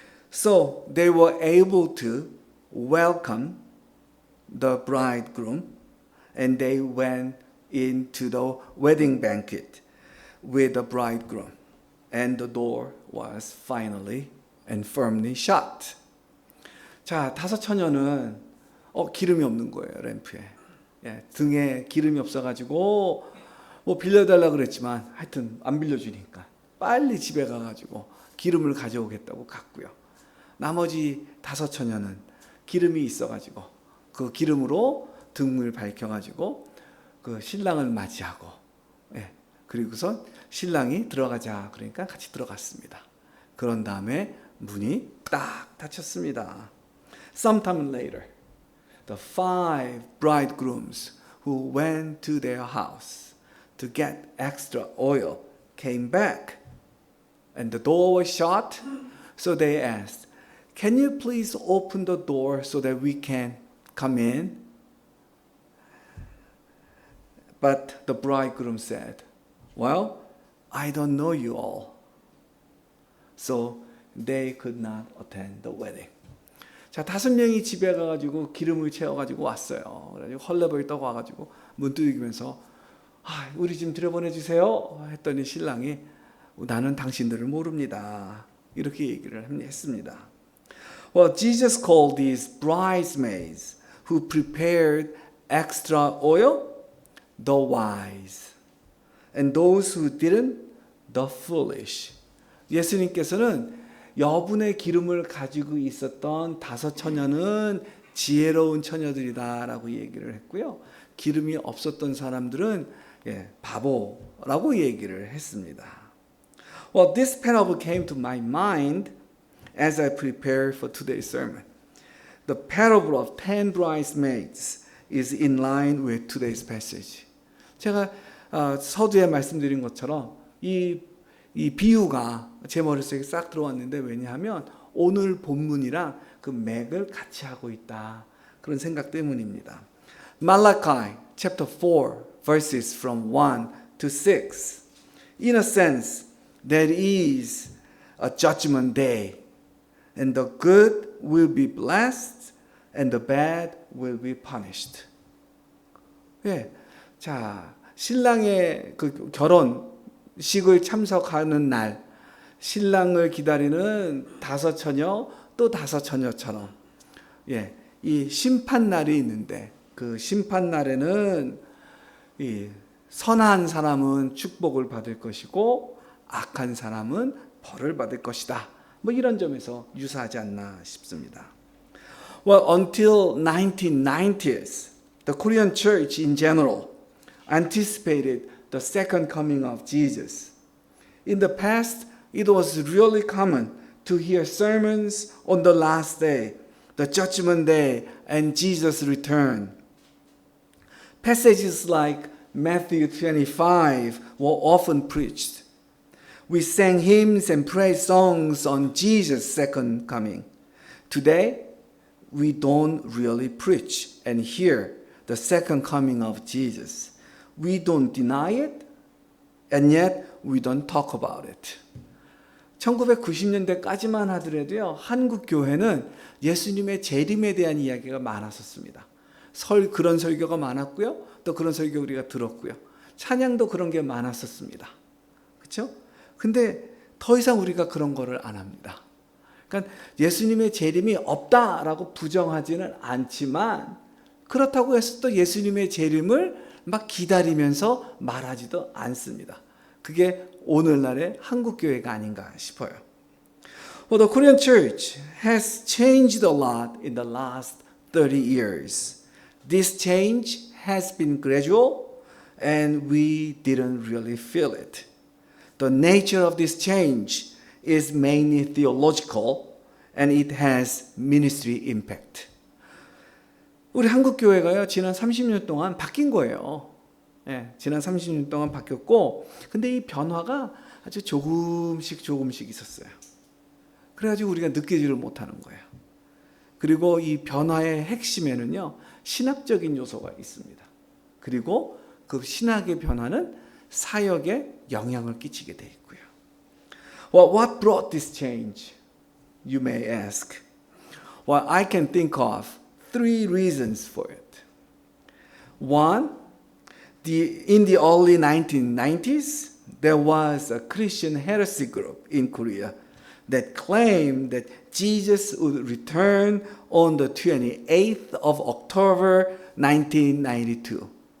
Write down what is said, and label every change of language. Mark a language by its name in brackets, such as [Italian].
[English] So they were able to welcome the bridegroom, and they went into the wedding banquet with the bridegroom. And the door was finally and firmly shut. [Korean] 자, 5처녀는 기름이 없는 거예요, 램프에. 등에 기름이 없어가지고 빌려달라 그랬지만 하여튼 안 빌려주니까 빨리 집에 가가지고 기름을 가져오겠다고 갔고요. 나머지 5처녀는 기름이 있어가지고 그 기름으로 등을 밝혀가지고 그 신랑을 맞이하고 그리고선 신랑이 들어가자 그러니까 같이 들어갔습니다. 그런 다음에 문이 딱 닫혔습니다. [English] Sometime later, the 5 bridegrooms who went to their house to get extra oil came back and the door was shut. So they asked, "Can you please open the door so that we can come in?" But the bridegroom said, "Well, I don't know you all." So they could not attend the wedding. [Korean] 자, 5명이 집에 가가지고 기름을 채워가지고 왔어요. 그래가지고 헐레벌 떠고 와가지고 문 두드리면서 우리 좀 들여보내주세요 했더니 신랑이 나는 당신들을 모릅니다. 이렇게 얘기를 했습니다. [English] Well, Jesus called these bridesmaids who prepared extra oil the wise, and those who didn't the foolish. [Korean] 예수님께서는 여분의 기름을 가지고 있었던 5 처녀는 지혜로운 처녀들이다라고 얘기를 했고요. 기름이 없었던 사람들은 바보라고 얘기를 했습니다. [English] Well, this parable came to my mind as I prepared for today's sermon. The parable of 10 bridesmaids is in line with today's passage. [Korean] 제가 서두에 말씀드린 것처럼 이 비유가 제 머릿속에 싹 들어왔는데 왜냐하면 오늘 본문이랑 그 맥을 같이 하고 있다. 그런 생각 때문입니다. [English] Malachi chapter 4 verses from 1 to 6. In a sense, there is a judgment day, and the good will be blessed, and the bad will be punished. [Korean] 자, 신랑의 그 결혼식을 참석하는 날, 신랑을 기다리는 5 처녀, 또 5 처녀처럼, 이 심판 날이 있는데, 그 심판 날에는 이 선한 사람은 축복을 받을 것이고, 악한 사람은 벌을 받을 것이다. 뭐 이런 점에서 유사하지 않나 싶습니다. [English] Well, until 1990s, the Korean church in general anticipated the second coming of Jesus. In the past, it was really common to hear sermons on the last day, the judgment day, and Jesus' return. Passages like Matthew 25 were often preached. We sang hymns and praise songs on Jesus' second coming. Today, we don't really preach and hear the second coming of Jesus. We don't deny it, and yet we don't talk about it. [Korean] 1990년대까지만 하더라도요, 한국 교회는 예수님의 재림에 대한 이야기가 많았었습니다. 그런 설교가 많았고요, 또 그런 설교 우리가 들었고요, 찬양도 그런 게 많았었습니다. 그렇죠? 근데 더 이상 우리가 그런 거를 안 합니다. 그러니까 예수님의 재림이 없다라고 부정하지는 않지만 그렇다고 해서 또 예수님의 재림을 막 기다리면서 말하지도 않습니다. 그게 오늘날의 한국 교회가 아닌가 싶어요. [English] Well, the Korean church has changed a lot in the last 30 years. This change has been gradual and we didn't really feel it. The nature of this change is mainly theological and it has ministry impact. [Korean] 우리 한국 교회가요, 지난 30년 동안 바뀐 거예요. 지난 30년 동안 바뀌었고, 근데 이 변화가 아주 조금씩 있었어요. 그래가지고 우리가 느끼지를 못하는 거예요. 그리고 이 변화의 핵심에는요, 신학적인 요소가 있습니다. 그리고 그 신학의 변화는 사역에 영향을 끼치게 돼 있고요. [English] Well, what brought this change? You may ask. Well, I can think of 3 reasons for it. One, in the early 1990s, there was a Christian heresy group in Korea that claimed that Jesus would return on the 28th of October 1992.